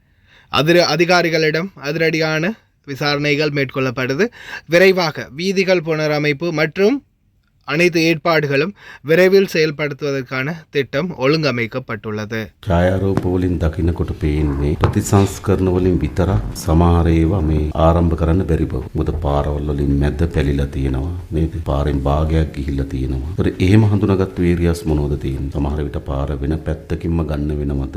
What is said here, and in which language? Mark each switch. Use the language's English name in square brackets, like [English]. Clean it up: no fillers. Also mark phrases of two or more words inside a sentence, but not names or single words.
[Tamil] அதிகாரிகளிடம் அதிரடியான விசாரணைகள் மேற்கொள்ளப்படுது. விரைவாக வீதிகள் புனரமைப்பு மற்றும் அனைத்து ஏற்பாடுகளும் விரைவில் செயல்படுத்துவதற்கான திட்டம் ஒழுங்கமைக்கப்பட்டுள்ளது. [Sinhala] ඡායාරූප වලින් දකින්නකොට පේන්නේ ප්‍රතිසංස්කරණ වලින් විතරක් සමහර ඒවා මේ ආරම්භ කරන්න බැරි බව. මොකද පාරවල් වලින් මැද පැලිලා තියෙනවා නේද? පාරෙන් භාගයක් ගිහිල්ලා තියෙනවා. ඒතර එහෙම හඳුනාගත්තු ඒරියාස් මොනවද තියෙන්නේ? සමහර විට පාර වෙන පැත්තකින්ම ගන්න වෙනවද?